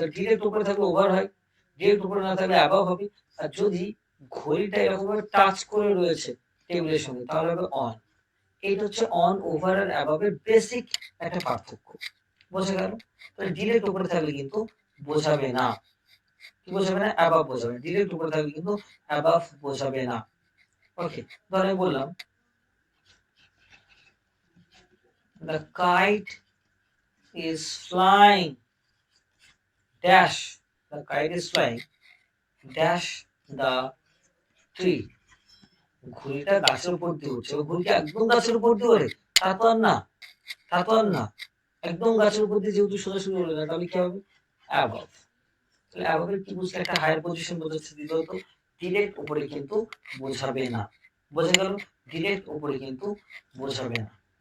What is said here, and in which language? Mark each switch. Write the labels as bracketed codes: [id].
[bn] তো ডিরেক্ট উপরে থাকলে ওভার হয়, ডিরেক্ট উপরে না থাকলে অ্যাবাভ হবে। আর যদি ঘড়িটা এরকম ভাবে টাচ করে রয়েছে টেবিলের সঙ্গে তাহলে হবে অন। এইটা হচ্ছে অন, ওভার আর অ্যাবাভের বেসিক একটা পার্থক্য, বোঝা গেল? তাহলে ডিরেক্ট উপরে থাকলে কিন্তু বোঝাবে না, কি বোঝাবে না, অ্যাবাভ বোঝাবে। ডিরেক্ট উপরে থাকলে কিন্তু অ্যাবাভ বোঝাবে না। ওকে, ধর আমি বললাম [en] the kite is flying dash, the kite is flying dash the tree, [bn] ঘুড়িটা গাছের উপর দিয়ে উঠছে। ঘুড়ি কি একদম গাছের উপর দিয়ে ওঠে? তা তো আর না, তা তো আর না। একদম গাছের উপর দিয়ে যেহেতু সোজাসুজি ওঠে না, তাহলে কি হবে অ্যাবাভ। তাহলে অ্যাবাভের কি বুঝলে, একটা হায়ার পজিশন বোঝাচ্ছে। দ্বিতীয়ত ডিরেক্ট উপরে কিন্তু বোঝাবে না, বোঝা গেল? ডিরেক্ট উপরে কিন্তু বোঝাবে না।